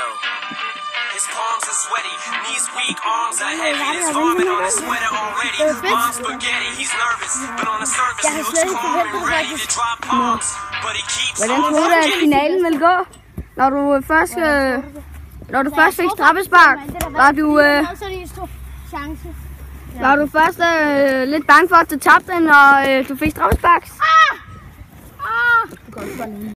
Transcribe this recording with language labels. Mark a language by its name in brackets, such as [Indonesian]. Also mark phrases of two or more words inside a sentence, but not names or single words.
[English] His palms are sweaty, knees weak, arms are heavy. There's vomit on his sweater already. Mom's spaghetti, he's nervous, but on the surface he looks calm and ready to drop bombs. But he keeps [Danish] Hvordan [English] on [Danish] troede du, at finalen ville gå? Når du først fik straffespark, var du først lidt bange for, at du tabte den, når du fik straffespark?